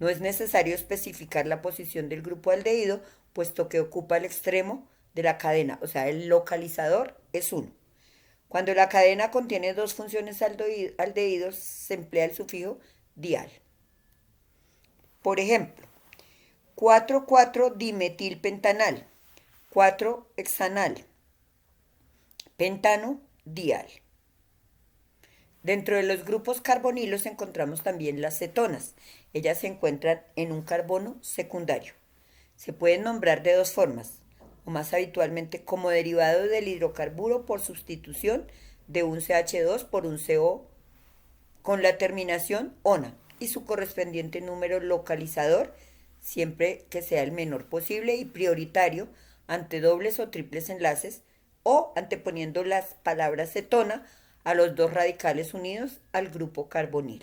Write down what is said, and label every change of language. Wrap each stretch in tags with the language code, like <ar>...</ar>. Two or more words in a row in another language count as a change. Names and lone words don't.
<es>No es necesario especificar la posición del grupo aldehído, puesto que ocupa el extremo de la cadena, o sea, el localizador es 1. Cuando la cadena contiene dos funciones aldehídos, se emplea el sufijo dial. Por ejemplo, 4,4-dimetilpentanal, 4-hexanal, pentano, dial. Dentro de los grupos carbonilos encontramos también las cetonas. Ellas se encuentran en un carbono secundario. Se pueden nombrar de dos formas, o más habitualmente como derivado del hidrocarburo por sustitución de un CH2 por un CO con la terminación ONA y su correspondiente número localizador, siempre que sea el menor posible y prioritario ante dobles o triples enlaces o anteponiendo las palabras cetona a los dos radicales unidos al grupo carbonilo.</es>